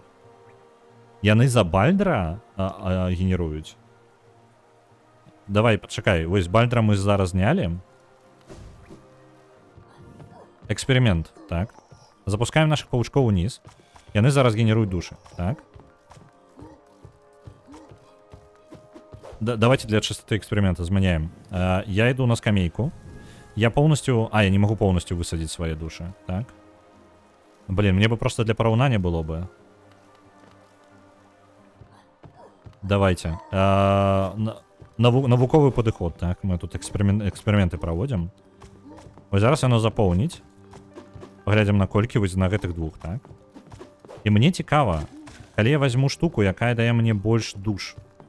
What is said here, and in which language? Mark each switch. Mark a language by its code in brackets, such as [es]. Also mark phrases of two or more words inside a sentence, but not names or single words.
[be] Яны за Бальдра генеруюць. Давай, пачакай. Вось Бальдра мы зараз знялі. Эксперимент, так. [ru] Запускаем наших паучкоў униз. [be] Яны зараз генеруюць душы, так. [ru] Давайте для чистоты эксперимента змяняем. Я иду на скамейку. Я полностью... я не могу полностью высадить свои души, так. Блин, мне бы просто для параўнання было бы. Давайте. [be] Навуковый падыход, так. Мы тут эксперименты праводзім. Вось зараз яно запоўніць. Паглядзім на колькі, вось на гэтых двух, так. І мне цікава, калі я возьму штуку, якая дае мне больш душ.